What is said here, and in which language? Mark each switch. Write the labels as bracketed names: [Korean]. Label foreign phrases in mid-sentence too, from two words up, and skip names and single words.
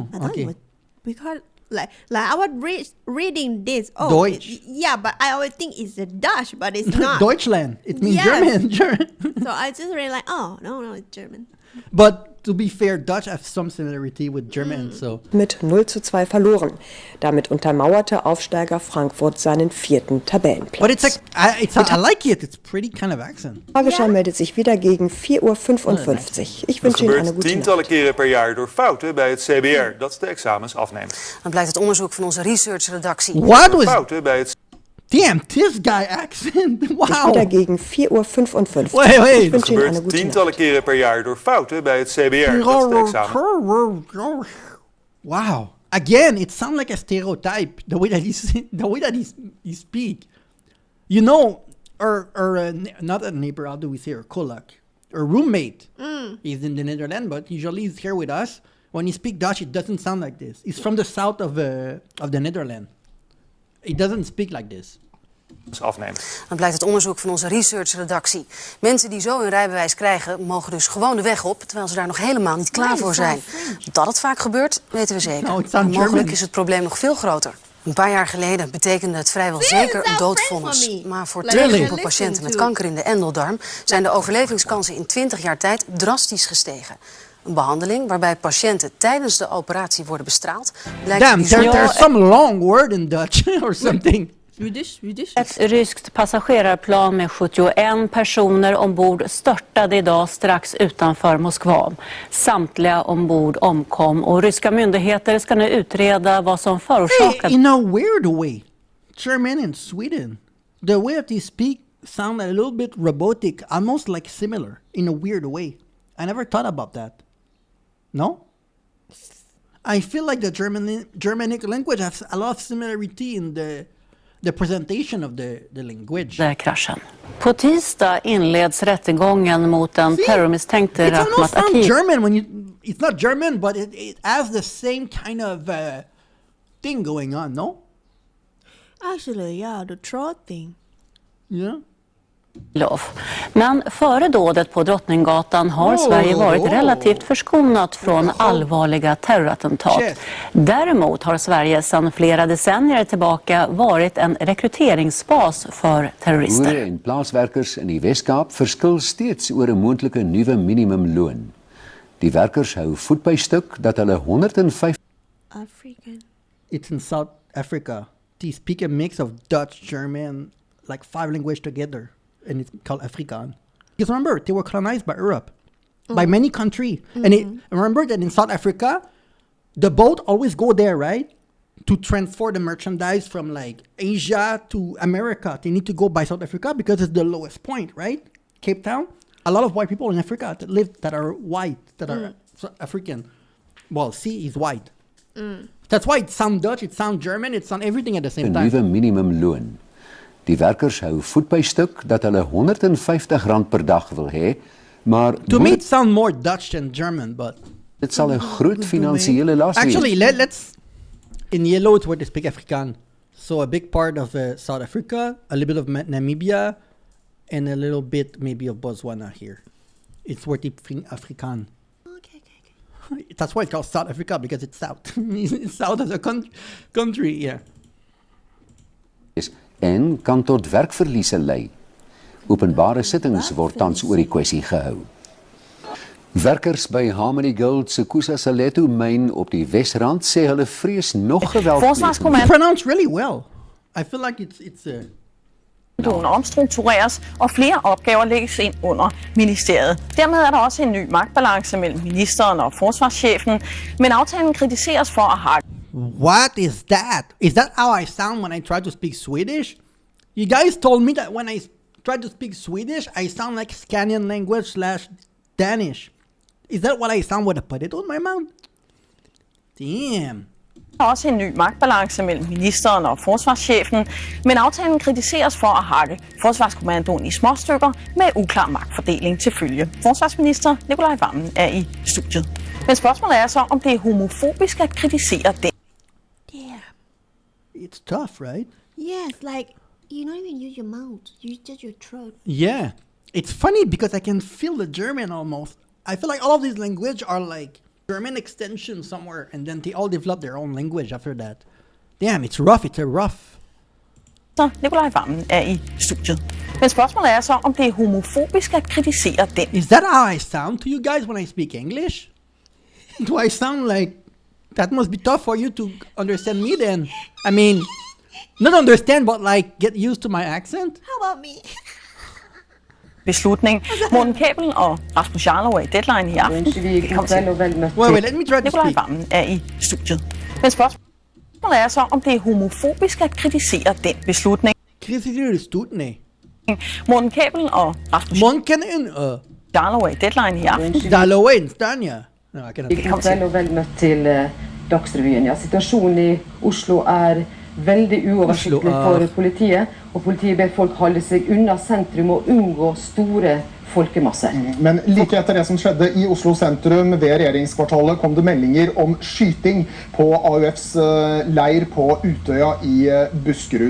[English] I thought okay. it was because like I was reading this. Oh, Deutsch. Yeah, but I always think it's a Dutch, but it's not. Deutschland. It means Yes. German. So I just really like, oh no, it's German. But to be fair, Dutch has some similarity with German, so. [German] mit 0:2 verloren. Damit untermauerte Aufsteiger Frankfurt seinen 4. Tabellenplatz. [English] But it's like, I like it. It's pretty kind of accent. [German] Tagesschau meldet sich wieder gegen 4:55 Uhr. Ich [Dutch] Dat [German] wünsche Ihnen eine [Dutch] gebeurt [German] gute [Dutch] tientallen [German] Nacht. [Dutch] keren per jaar door fouten bij het CBR, dat de examens afneemt. Dan blijkt het onderzoek van onze researchredactie. [English] What [Dutch] Door [English] was... [Dutch] fouten bij het [English] Damn, this guy accent. Wow. [German] Wieder gegen 4:55 Uhr. [English] Wait. [German] Ich wünsche Ihnen eine [Dutch] gebeurt [German] gute Nacht. [Dutch] tientallen keren per jaar door fouten bij het CBR, dat is de examens. [English] Wow. Again, it sounds like a stereotype. The way that he speak. You know, not a neighbor. How do we say, or kolak, or roommate. He's in the Netherlands, but usually he's here with us. When he speak Dutch, it doesn't sound like this. He's from the south of the Netherlands. It doesn't speak like this. [Dutch] Afneemt. Dan blijkt het onderzoek van onze researchredactie. Mensen die zo hun rijbewijs krijgen, mogen dus gewoon de weg op, terwijl ze daar nog helemaal niet klaar voor zijn. Dat het vaak gebeurt, weten we zeker. [English] No, it sounds [Dutch] Maar mogelijk [English] German. [Dutch] is het probleem nog veel groter. Een paar jaar geleden betekende het vrijwel zeker een doodvonnis. Maar voor [English] Like, [Dutch] 2 [English] really? [Dutch] groepen patiënten met kanker in de endeldarm zijn de overlevingskansen in 20 jaar tijd drastisch gestegen. Een behandeling waarbij patiënten tijdens de operatie worden bestraald, blijkt [English] Damn, [Dutch] bijzonder [English] there's some long word in Dutch or something. Swedish. [Swedish] Ett ryskt passagerarplan med 71 personer ombord störtade idag strax utanför Moskva. Samtliga ombord omkom och ryska myndigheter ska nu utreda vad som förorsakade. [English] In a weird way, German and Sweden, the way that they speak sound a little bit robotic, almost like similar in a weird way. I never thought about that. No? I feel like the Germanic language has a lot of similarity in the presentation of the language. [Swedish] Kraschen. På tisdag inleds rättegången mot en terrormisstänkte [English] It's [Swedish] Rahmat [English] almost sound [Swedish] Akif. [English] German when it's not German, but it has the same kind of thing going on, no? Actually, yeah, the throat thing. Yeah. [Swedish] Men före dådet på Drottninggatan har Sverige varit relativt förskonat från allvarliga terrorattentat. [English] Shit. [Swedish] Däremot har Sverige sedan flera decennier tillbaka varit en rekryteringsbas för [Afrikaans] Boere [Swedish] terrorister. [Afrikaans] en plaaswerkers in die Wes-Kaap verskil steeds oor 'n moontlike nuwe minimumloon. Die werkers hou voet by stuk dat hulle 105 [English] African. It's in South Africa. They speak a mix of Dutch, German, like 5 languages together, and it's called Afrikaan. Because remember, they were colonized by Europe, by many countries. And remember that in South Africa, the boat always go there, right? To transport the merchandise from like Asia to America. They need to go by South Africa because it's the lowest point, right? Cape Town. A lot of white people in Africa that live, that are white, that are African. Well, C is white. That's why it sounds Dutch, it sounds German, it sounds everything at the same [Afrikaans] 'n [English] time. [Afrikaans] nuwe minimumloon. Die werkers hou voet by stuk dat hulle R150 per dag wil hê, maar [English] To me, it sounds more Dutch than German, but [Afrikaans] dit sal 'n groot finansiële las wees. [English] actually, let's. In yellow, it's where they speak Afrikaan. So a big part of South Africa, a little bit of Namibia, and a little bit maybe of Botswana here. It's where they speak Afrikaan. Okay. That's why it's called South Africa, because it's south. It's south of the country, yeah. [Afrikaans] En kan tot werkverliese lei. Openbare sittings word tans oor die kwessie gehou. Werkers by Harmony Gold se Kusa Salethu myn op die Wesrand sê hulle vrees nog geweld. [English] You pronounce really well. I feel like it's [Danish] omstruktureres, og flere opgaver lægges ind under ministeriet. Dermed er der også en ny magtbalance mellem ministeren og forsvarschefen, men aftalen kritiseres for at hakke. [English] What is that? Is that how I sound when I try to speak Swedish? You guys told me that when I try to speak Swedish, I sound like Scandinavian language / Danish. Is that what I sound with a potato in my mouth? Damn. [Danish] Der er også en ny magtbalance mellem ministeren og forsvarschefen, men aftalen kritiseres for at hakke Forsvarskommandoen i småstykker med uklar magtfordeling til følge. Forsvarsminister Nicolai Wammen er i studiet. Men spørgsmålet er så, om det er homofobisk at kritisere det. [English] Yeah. It's tough, right? Yes, like you don't even use your mouth. You use just your throat. Yeah. It's funny because I can feel the German almost. I feel like all of these language are like German extension somewhere, and then they all develop their own language after that. Damn, it's rough. It's a rough. [Danish] Så Nicolai Wammen er i studiet. Men spørgsmålet er så, om det er homofobisk at kritisere den. [English] Is that how I sound to you guys when I speak English? Do I sound like... That must be tough for you to understand me then. I mean, not understand, but like get used to my accent? How about me? [Danish] Beslutning. Morten Kabel og Rasmus Jarlov er i Deadline i aften. [English] Wait, let me try to [Danish] Nicolai [English] speak. [Danish] Wammen er i studiet. Men spørgsmålet er så, om det er homofobisk at kritisere den beslutning. Morten Kabel og Rasmus Jarlov er i Deadline i aften. [Norwegian] Vel møtt til Dagsrevyen. Ja, situasjonen i Oslo veldig uoversiktlig for politiet, og politiet ber folk holde seg unna sentrum og unngå store folkemasser. Men like etter det som skjedde i Oslo sentrum ved regjeringskvartalet kom det meldinger om skyting på AUFs leir på Utøya i Buskerud.